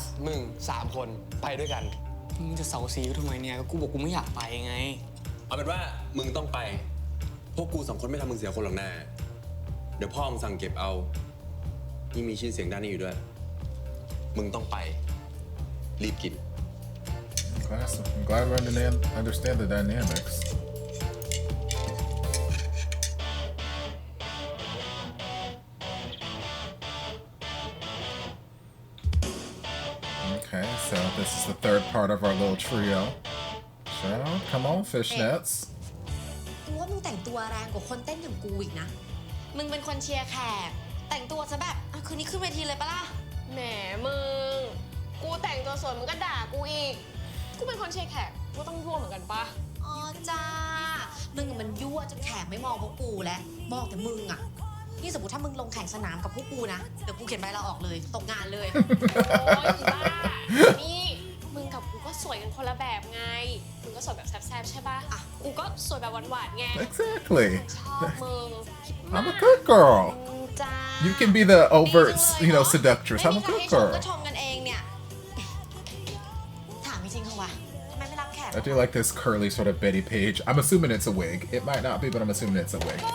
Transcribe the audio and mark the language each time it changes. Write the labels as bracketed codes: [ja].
[th] น์มึง3 คนไปด้วยกัน มึงจะเสาซีกูทำไมเนี่ยก็กูบอกกูไม่อยากไปไง เอาเป็นว่ามึงต้องไป พวกกู2 คนไม่ทำมึงเสียคนหรอกนะ เดี๋ยวพ่อมึงสั่งเก็บเอานี่มีชื่อเสียงด้านนี้อยู่ด้วยมึงต้องไปรีบกิน [en] I'm glad we understand the dynamics. Okay, so this is the third part of our little trio. So, come on, fishnets. [th] กูว่ามึงแต่งตัวแรงกว่าคนเต้นอย่างกูอีกนะมึงเป็นคนเชียร์แขกแต่งตัวซะแบบคืนนี้ขึ้นเวทีเลยปะล่ะแหมมึงกูแต่งตัวสวยมึงก็ด่ากูอีกกูเป็นคนเชียร์แขกกูต้องยั่วเหมือนกันปะอ๋อจ้า มึงมันยั่วจนแขกไม่มองพวกกูแล้วมองแต่มึงอะนี่สมมติถ้ามึงลงแข่งสนามกับพวกกูนะเดี๋ยวกูเขียนใบลาออกเลยตกงานเลยโอ้ยบ้านี่มึงกับกูก็สวยกันคนละแบบไงมึงก็สวยแบบแซ่บๆใช่ปะอ่ะกูก็สวยแบบหวานๆไง [en] Exactly. [th] ชอบมึง [en] I'm a good girl. [th] จ้า [en] You can be the overt, seductress. I'm a good [th] ชม [en] girl. [th] ก็ชมกันเองเนี่ยถามจริงๆเหรอวะทำไมไม่รับแขก [en] I do like this curly sort of Betty Page. I'm assuming it's a wig. It might not be, but I'm assuming it's a wig.